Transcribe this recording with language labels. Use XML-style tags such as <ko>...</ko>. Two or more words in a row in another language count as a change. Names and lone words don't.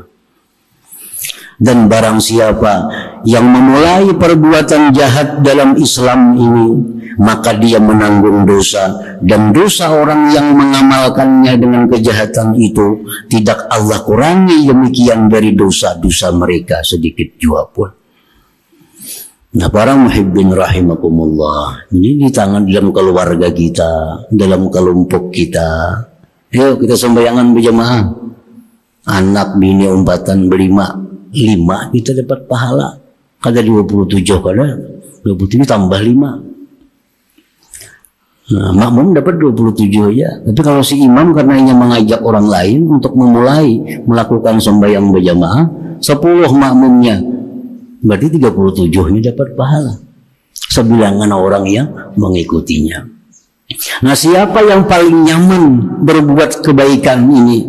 <id>Dan barang siapa yang memulai perbuatan jahat dalam Islam ini, maka dia menanggung dosa, dan dosa orang yang mengamalkannya dengan kejahatan itu tidak Allah kurangi demikian dari dosa-dosa mereka sedikit jua pun. Nah, para</id> <ar>محبين رحمكم الله,</ar> <id>ini di tangan dalam keluarga kita, dalam kelompok kita.</id> <bjn>Yuk kita sembayangan berjamaah. Anak bini umpatan berlima, 5 kita dapat pahala. Kada 27, kada 27 tambah 5.</bjn> <id>Nah, makmum dapat 27 aja. Tapi kalau si imam karena ingin mengajak orang lain untuk memulai melakukan sembahyang berjamaah, 10 makmumnya, berarti 37-nya dapat pahala. Sebilangan orang yang mengikutinya. Nah, siapa yang paling nyaman berbuat kebaikan ini?</id>